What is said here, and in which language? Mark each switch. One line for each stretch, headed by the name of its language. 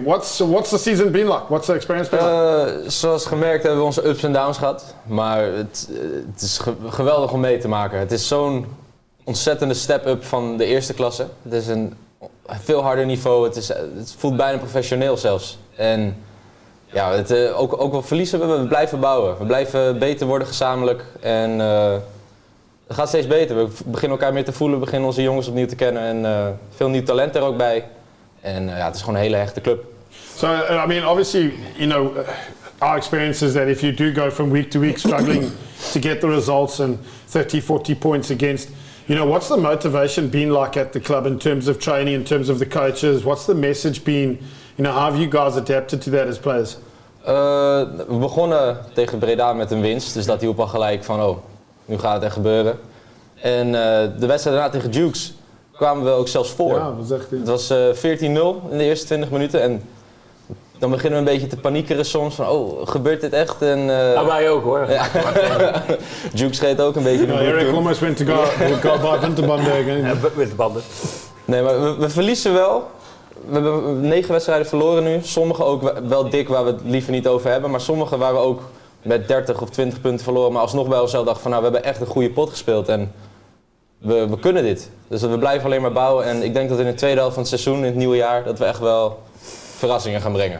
English: What's the season been like? What's the experience been like?
Dutch: Zoals gemerkt hebben we onze ups en downs gehad. Maar het is geweldig om mee te maken. Het is zo'n ontzettende step-up van de eerste klasse. Het is een veel harder niveau. Het voelt bijna professioneel zelfs. En ja, ook wel verliezen we blijven bouwen. We blijven beter worden gezamenlijk. En het gaat steeds beter. We beginnen elkaar meer te voelen. We beginnen onze jongens opnieuw te kennen. En veel nieuw talent er ook bij. En het is gewoon een hele hechte club.
English: So, I mean, obviously, our experience is that if you do go from week to week struggling to get the results and 30, 40 points against, what's the motivation been like at the club in terms of training, in terms of the coaches? What's the message been? How have you guys adapted to that as players?
Dutch: We begonnen tegen Breda met een winst. Dus dat hielp al gelijk van, nu gaat het echt gebeuren. En de wedstrijd daarna tegen Dukes kwamen we ook zelfs voor. Ja, dat was echt, het was 14-0 in de eerste 20 minuten. En dan beginnen we een beetje te paniekeren soms van, gebeurt dit echt? En, wij ook hoor. Ja. Dukes scheet ook een beetje.
English: Eric almost went to go by Winterbanden again.
Dutch: Winterbanden. Nee, maar we verliezen wel. We hebben 9 wedstrijden verloren nu. Sommige ook wel dik, waar we het liever niet over hebben. Maar sommige waar we ook met 30 of 20 punten verloren. Maar alsnog bij onszelf dachten van, we hebben echt een goede pot gespeeld. En we kunnen dit. Dus we blijven alleen maar bouwen. En ik denk dat in de tweede helft van het seizoen, in het nieuwe jaar, dat we echt wel verrassingen gaan brengen.